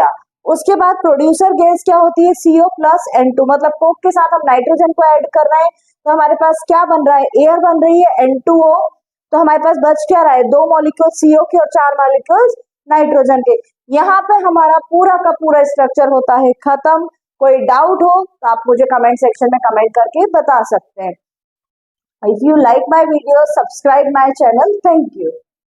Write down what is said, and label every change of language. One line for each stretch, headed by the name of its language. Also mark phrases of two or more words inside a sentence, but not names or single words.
Hindi: उसके बाद
English: producer gas
Hindi: क्या होती है? CO+N2, मतलब कोक के साथ हम नाइट्रोजन को ऐड कर रहे हैं, तो हमारे पास क्या बन रहा है? एयर बन रही है N2O। तो हमारे पास बच क्या रहा है? 2 मॉलिक्यूल CO के और 4 मॉलिक्यूल नाइट्रोजन के। यहाँ पे हमारा पूरा का पूरा स्ट्रक्चर होता है खत्म। कोई डाउट हो तो आप मुझे
English: comment section
Hindi: में कमेंट करके बता सकते हैं।
English: If you like my video, subscribe my channel. Thank you.